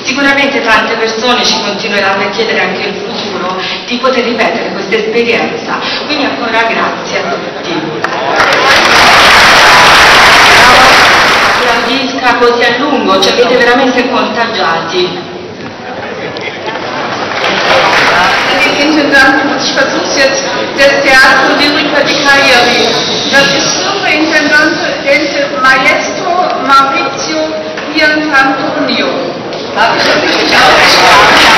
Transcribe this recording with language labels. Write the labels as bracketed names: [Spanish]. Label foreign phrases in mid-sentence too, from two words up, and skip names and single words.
[Italian] Sicuramente tante persone ci continueranno a chiedere anche in futuro di poter ripetere questa esperienza. Quindi ancora grazie a tutti. Applaudisca così a lungo, ci avete veramente contagiati. [German] Den Intendanten, ich versuche es jetzt, des Teatro Lyrica di Cagliari. Das ist Superintendente Maestro Maurizio Piantantonio. Habe ich das richtig ausgesprochen?